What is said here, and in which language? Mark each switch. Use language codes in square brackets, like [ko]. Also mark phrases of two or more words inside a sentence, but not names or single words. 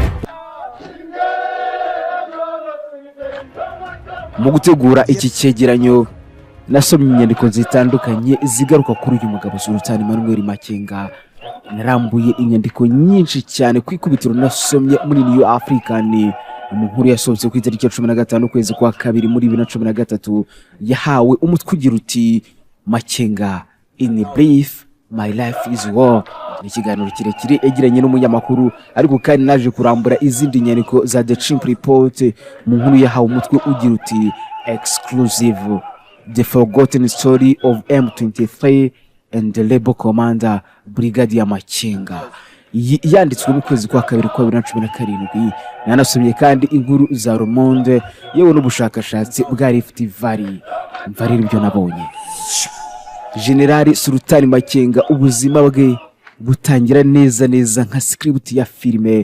[rw] Mu gutegura iki cyegeranyo nasomye inyandiko zitandukanye zigaruka kuri uyu mugabo Sultani Makenga. Narambuye inyandiko nyinshi cyane ku ikubitiro nasomye muri New African. Umunkuru yasohotse ku itariki ya 15 kwezi kwa kabiri muri 2013 yahawe umutwe ugira uti Makenga [en] in brief my life is war. [rw] Ni ikiganiro kirekire egiranye n'umunyamakuru, ariko kandi naje kurambura izindi nyandiko za The Chimp Report. Mu nkuru yahawe umutwe ugira uti [en] exclusive the forgotten story of M23 and the Rebel Commander Brigadier [rw] Makenga. Yanditswe mu kwezi kwa kabiri kwa 2017. Nanasomye kandi inkuru za Le Monde yewe n'ubushakashatsi bwa Rift Valley. Mvarira ibyo nabonye. General Sultani Makenga ubuzima bwe butangira neza nka script ya filime.